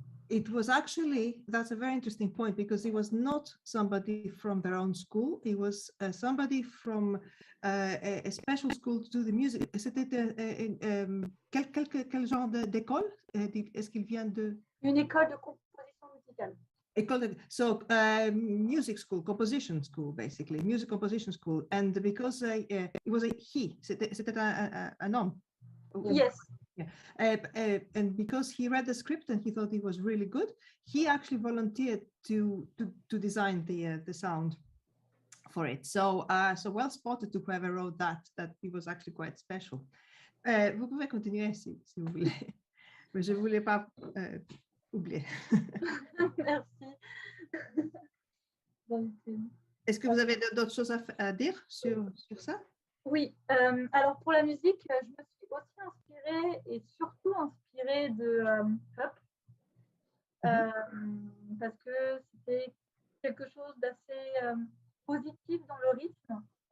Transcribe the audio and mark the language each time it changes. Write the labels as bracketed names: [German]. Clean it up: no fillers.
[English] It was actually, that's a very interesting point, because it was not somebody from their own school. It was somebody from a special school to do the music. [French] C'était quel genre d'école? Est-ce qu'il vient de... Une école de composition musicale. [English] So music school, composition school, basically, music composition school. And because it was a he, [French] c'était un homme. [English] Yes. Yeah. And because he read the script and he thought it was really good, he actually volunteered to design the sound for it. So so well spotted to whoever wrote that it was actually quite special. [French] Vous pouvez continuer si vous voulez, mais je ne voulais pas oublier. Merci. Est-ce que vous avez d'autres choses à dire sur ça? Oui, alors pour la musique, je me suis aussi inspirée et surtout inspirée de Up, parce que c'était quelque chose d'assez positif dans le rythme.